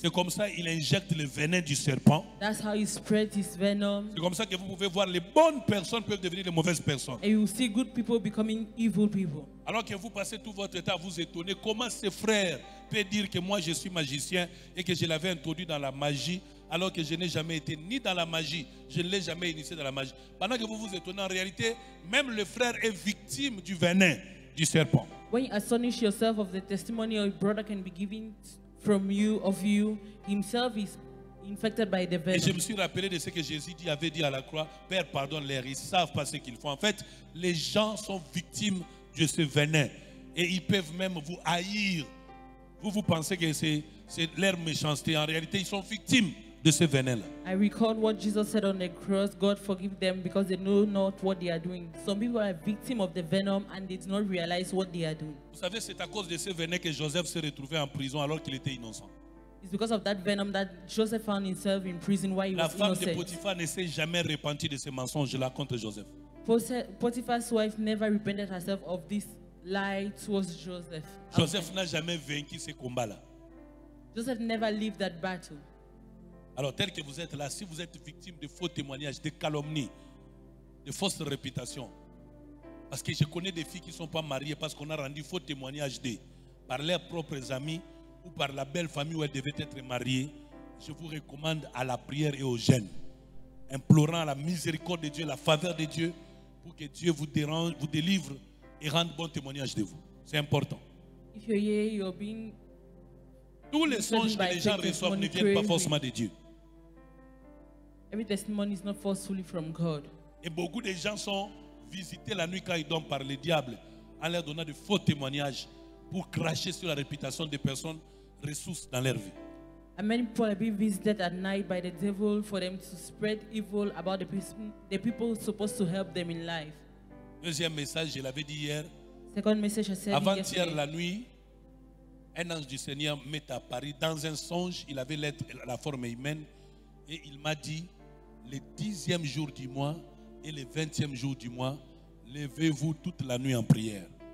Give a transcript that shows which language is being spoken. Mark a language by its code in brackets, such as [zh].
[fr] C'est comme ça qu'il injecte le venin du serpent. [en] That's how he spreads his venom. [fr] C'est comme ça que vous pouvez voir les bonnes personnes peuvent devenir de mauvaises personnes. [en] And you will see good people becoming evil people. [fr] Alors que vous passez tout votre temps à vous étonner comment ce frère peut dire que moi je suis magicien et que je l'avais introduit dans la magie alors que je n'ai jamais été ni dans la magie, je ne l'ai jamais initié dans la magie. Pendant que vous vous étonnez, en réalité, même le frère est victime du venin du serpent. [en] When you astonish yourself of the testimony your brother can be giving from you, of you, himself is infected by the [fr] Et je me [en] venom. [fr] suis rappelé de ce que Jésus avait dit à la croix. Père, pardonne-leur, ils ne savent pas ce qu'ils font. En fait, les gens sont victimes de ce venin. Et ils peuvent même vous haïr. Vous pensez que c'est leur méchanceté. En réalité, ils sont victimes de ce venin-là. [en] I recall what Jesus said on the cross, God forgive them because they know not what they are doing. Some people are victims of the venom and they do not realize what they are doing. [fr] Vous savez, c'est à cause de ce venin que Joseph s'est retrouvé en prison alors qu'il était innocent. [en] It's because of that venom that Joseph found himself in prison while he [fr] La [en] was [fr] femme de [en] innocent. [fr] Potiphar ne s'est jamais repentie de ce mensonge-là contre Joseph. [en] Potiphar's wife never repented herself of this lie towards Joseph. [fr] Joseph n'a jamais vaincu ce combat-là. [en] Joseph never lived that battle. [fr] Alors, tel que vous êtes là, si vous êtes victime de faux témoignages, de calomnies, de fausses réputations, parce que je connais des filles qui ne sont pas mariées parce qu'on a rendu faux témoignages d'eux par leurs propres amis ou par la belle famille où elles devaient être mariées, je vous recommande à la prière et au jeûne, implorant la miséricorde de Dieu, la faveur de Dieu, pour que Dieu vous délivre et rende bon témoignage de vous. C'est important. [en] If you're here, you're being [fr] Tous les songes que les gens reçoivent ne viennent pas forcément de Dieu. [en] every testimony is not forcefully from God. [fr] Et beaucoup de gens sont visités la nuit quand ils dorment par le diable en leur donnant de faux témoignages pour cracher sur la réputation des personnes ressources dans leur vie. [en] And many people are being visited at night by the devil for them to spread evil about the people supposed to help them in life. [fr] Deuxième message, je l'avais dit hier. [en] Second message I said [fr] Avant-hier [en] yesterday. [fr] la nuit, un ange du Seigneur m'est apparu dans un songe. Il avait la forme humaine et il m'a dit, le 10e jour du mois et le 20e jour du mois, levez-vous toute la nuit en prière